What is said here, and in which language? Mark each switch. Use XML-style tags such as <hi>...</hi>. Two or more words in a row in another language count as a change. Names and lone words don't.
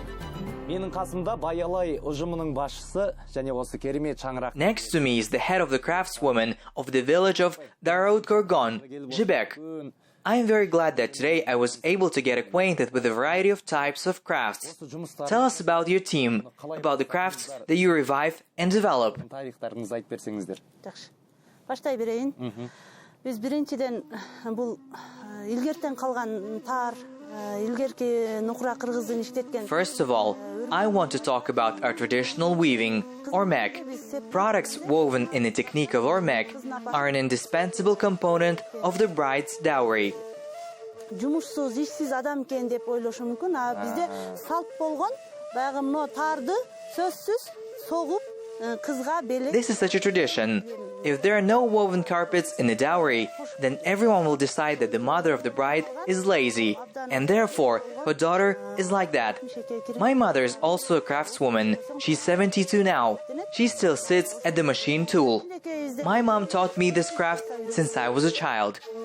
<en>Next to me is the head of the craftswoman of the village of Daroot-Korgon, Jibek. I am very glad that today I was able to get acquainted with a variety of types of crafts. Tell us about your team, about the crafts that you revive and develop.</en> <ky>Баштай берейин. Биз биринчиден бул илгертен калган тар, илгерки нукра кыргыздын иштеткен.</ky> <en>First of all, I want to talk about our traditional weaving, ormek. Products woven in the technique of ormek are an indispensable component of the bride's dowry.</en> <ky>Жумушсуз, ишсиз адам экен деп ойлошу мүмкүн. А бизде салт болгон, баягы мына тарды сөзсүз согуп кызга белек.</ky> <en>This is such a tradition. If there are no woven carpets in the dowry, then everyone will decide that the mother of the bride is lazy, and therefore her daughter is like that. My mother is also a craftswoman. She's 72 now. She still sits at the machine tool. My mom taught me this craft since I was a child.</en>